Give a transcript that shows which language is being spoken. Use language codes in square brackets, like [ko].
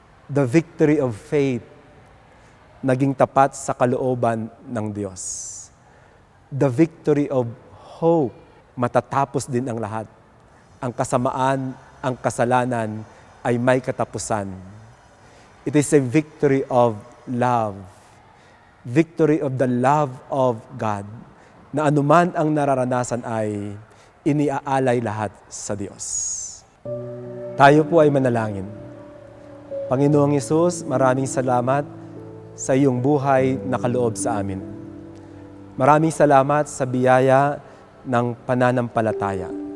[en] The victory of faith. [tl] Naging tapat sa kalooban ng Diyos. [en] The victory of hope. [tl] Matatapos din ang lahat. Ang kasamaan, ang kasalanan ay may katapusan. [en] It is a victory of love. Victory of the love of God. [tl] Na anuman ang nararanasan ay iniaalay lahat sa Diyos. Tayo po ay manalangin. Panginoong Hesus, maraming salamat sa iyong buhay na kaloob sa amin. Maraming salamat sa biyaya ng pananampalataya.